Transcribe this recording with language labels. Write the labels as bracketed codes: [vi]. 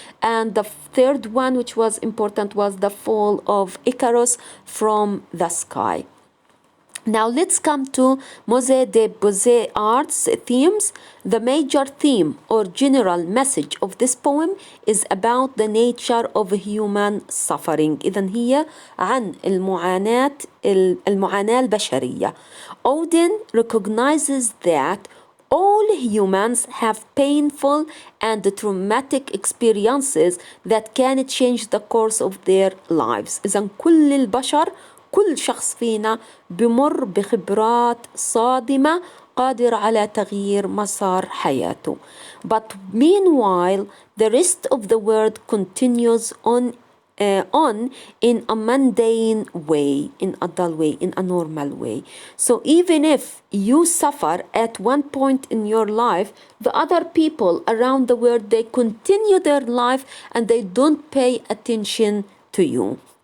[en] And the third one, which was important, was the fall of Icarus from the sky. Now let's come to Musée des Beaux-Arts themes. The major theme or general message of this poem is about the nature of human suffering. [ar] إذن هي عن المعاناة البشرية. [en] Auden recognizes that all humans have painful and traumatic experiences that can change the course of their lives. [ar] إذن كل البشر كل شخص فينا بمر بخبرات صادمة قادر على تغيير مسار حياته. [en] But meanwhile, the rest of the world continues on in a mundane way, in a dull way, in a normal way. So even if you suffer at one point in your life, the other people around the world, they continue their life and they don't pay attention to you.